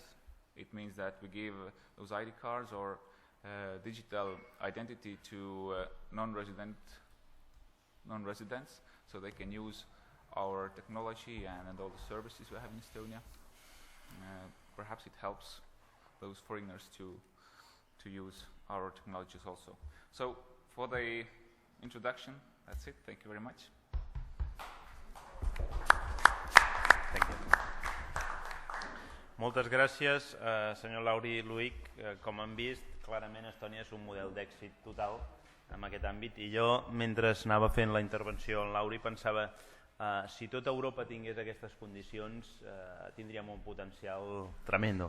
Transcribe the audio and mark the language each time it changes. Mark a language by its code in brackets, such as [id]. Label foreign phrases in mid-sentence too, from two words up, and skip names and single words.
[en] It means that we give those ID cards or digital identity to non-residents, so they can use our technology and all the services we have in Estonia. Perhaps it helps those foreigners to use our technologies also. So for the introduction, that's it. Thank you very much. Thank you. [ca] Moltes gràcies, senyor Lauri i Luic. Com han vist, clarament Estònia és un model d'èxit total en aquest àmbit. I jo, mentre anava fent la intervenció en Lauri, pensava si tota Europa tingués aquestes condicions tindríem un potencial tremendo.